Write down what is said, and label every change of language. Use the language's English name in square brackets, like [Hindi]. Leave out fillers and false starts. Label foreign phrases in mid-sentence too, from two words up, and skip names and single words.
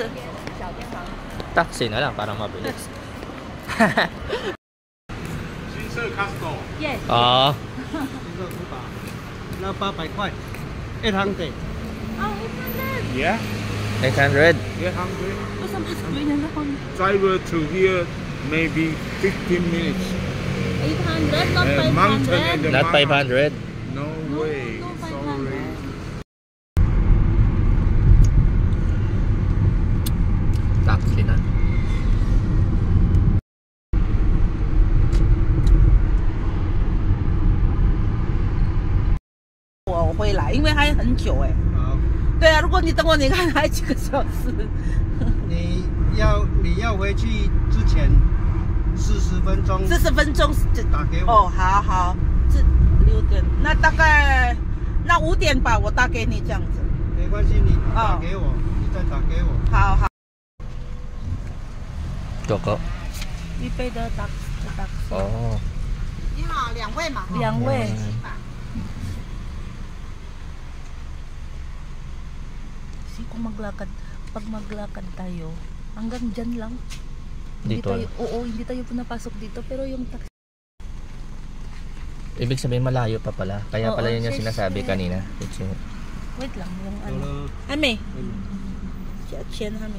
[Filipino] Taxi na lang para mabilis. Costco. yes. Oo. [Chinese] 那800块，800。 [English] Oh, Yeah, 800. 800. [Filipino] basta mas ganyan ako. [English] Driver to here maybe 15 minutes. 800, not Mountain 500. and the Not 500. No way. No, 500. Sorry. [Filipino] Taxi na. [Chinese] 我会来，因为还很久哎。好，对啊，如果你等我，你看还几个小时。你要回去之前 40分钟。 40分钟就打给我。哦，好好，这6点，那大概那5点吧，我打给你这样子。没关系，你打给我，你再打给我。好好。 Coco. 预备的打。哦。你好，2位嘛。2 位。 [Filipino] Kung pag maglakad tayo, hanggang dyan lang. Dito? Hindi tayo pinapasok dito, pero yung taxi. Ibig sabihin malayo pa pala. Kaya pala yun yung sinasabi kanina. Wait lang, yung ano. Ame. Chen Ame.